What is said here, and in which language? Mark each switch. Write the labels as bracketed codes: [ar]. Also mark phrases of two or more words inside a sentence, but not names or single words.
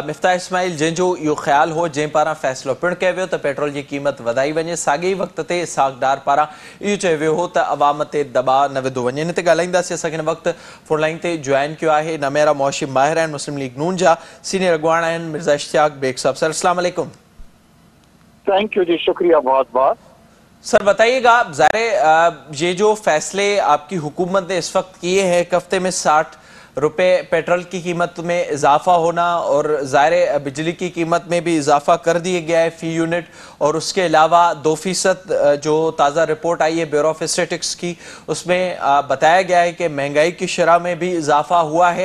[sd] मिफ्ताह इस्माइल जंहिंजो इहो ख़्याल हो, जंहिं पारां फ़ैसिलो पिणु कयो वियो त पेट्रोल की क़ीमत वधाई वञे, साॻे ई वक़्त ते इसहाक़ डार पारां इहो चयो वियो हो त अवाम ते दबाव न विधो वञे। इन ते ॻाल्हाईंदासीं। असांखे हिन वक़्तु फ़ोन लाइन ते [ur] جوائن کیا ہے [sd] नमेरा मौशिम माहिर आहिनि, मुस्लिम लीग नून जा सीनियर अॻवान आहिनि, मिर्ज़ा इश्तियाक बेग साहब। सर अस्सलाम वालेकुम। [en] thank you [ur] جی، شکریہ بہت بہت. سر بتائیے گا، ظاہر یہ جو فیصلے آپ کی حکومت نے اس وقت کیے ہیں، ایک ہفتے میں 60 روپے پیٹرول کی قیمت میں اضافہ ہونا اور ظاہر بجلی کی قیمت میں بھی اضافہ کر دیا گیا ہے فی یونٹ، اور اس کے علاوہ 2% جو تازہ رپورٹ آئی ہے بیورو آف سٹیٹسٹکس کی، اس میں بتایا گیا ہے کہ مہنگائی کی شرح میں بھی اضافہ ہوا ہے.